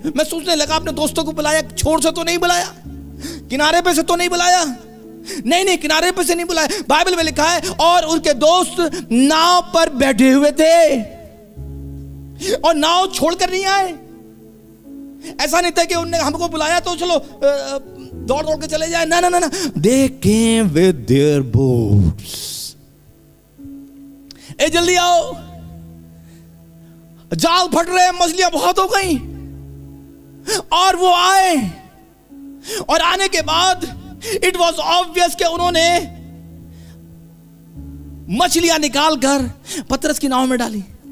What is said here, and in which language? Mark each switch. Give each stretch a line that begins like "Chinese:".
Hindi: मैं सोचने लगा अपने दोस्तों को बुलाया, छोर से तो नहीं बुलाया, किनारे पे से तो नहीं बुलाया। नहीं, किनारे पे से नहीं बुलाया। बाइबल में लिखा है और उनके दोस्त नाव पर बैठे हुए थे और नाव छोड़कर नहीं आए। ऐसा नहीं था कि उन्होंने हमको बुलाया तो चलो दौड़ के चले जाए।
English: ना, they came with their boats।
Hindi: जल्दी आओ, जाल फट रहे हैं, मछलियां बहुत हो गई। और वो आए, और आने के बाद
English: it was obvious
Hindi: कि उन्होंने मछलियां निकालकर पतरस की नाव में डाली।